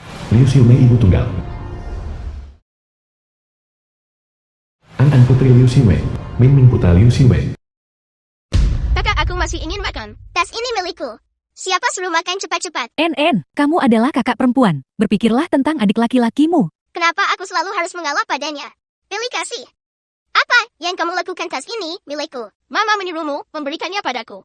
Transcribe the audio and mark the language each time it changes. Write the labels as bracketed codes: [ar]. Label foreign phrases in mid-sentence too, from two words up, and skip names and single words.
[id] Liu Xiumei ibu tunggal. An putri Liu Xiumei. Ming putra Liu Xiumei. Kakak, aku masih ingin makan. Tas ini milikku. Siapa suruh makan cepat-cepat? Kamu adalah kakak perempuan. Berpikirlah tentang adik laki-lakimu. Kenapa aku selalu harus mengalah padanya? Pilih kasih. Apa yang kamu lakukan? Tas ini milikku. Mama menyuruhmu memberikannya padaku.